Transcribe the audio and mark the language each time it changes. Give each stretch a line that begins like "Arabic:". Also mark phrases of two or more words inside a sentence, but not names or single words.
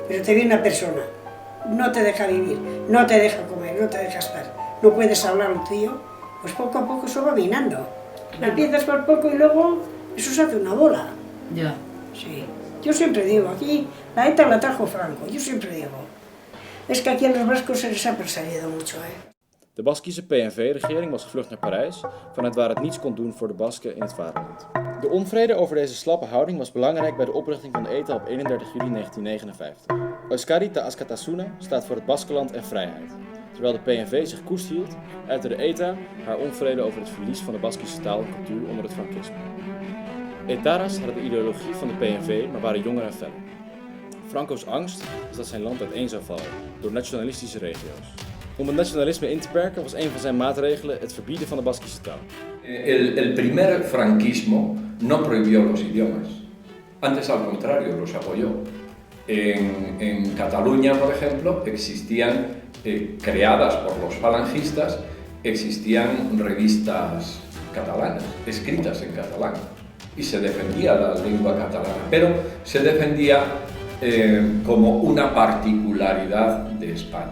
Spanish: Pero te viene una persona, no te deja vivir, no te deja comer, no te deja estar, no puedes hablar lo tuyo, pues poco a poco eso va minando. Claro. Empiezas por poco y luego eso se hace una bola. Ya. Sí. Yo siempre digo, aquí la ETA la trajo Franco, yo siempre digo. Es que aquí a los vascos se les ha perseguido mucho,
Dutch: De Baskische PNV-regering was gevlucht naar Parijs, vanuit waar het niets kon doen voor de Basken in het vaderland. De onvrede over deze slappe houding was belangrijk bij de oprichting van de ETA op 31 juli 1959. Euskadi ta Askatasuna staat voor het Baskenland en vrijheid. Terwijl de PNV zich koest hield, uitte de ETA haar onvrede over het verlies van de Baskische taal en cultuur onder het Frankisme. Etaras hadden de ideologie van de PNV, maar waren jonger en feller. Franco's angst is dat zijn land uiteen zou vallen door nationalistische regio's. Om het nationalisme in te perken was een van zijn maatregelen het verbieden van de Baskische taal.
Spanish: El primer franquismo no prohibió los idiomas, antes al contrario los apoyó. En Cataluña, por ejemplo, existían, creadas por los falangistas, existían revistas catalanas, escritas en catalán, y se defendía la lengua catalana, pero se defendía como una particularidad de España.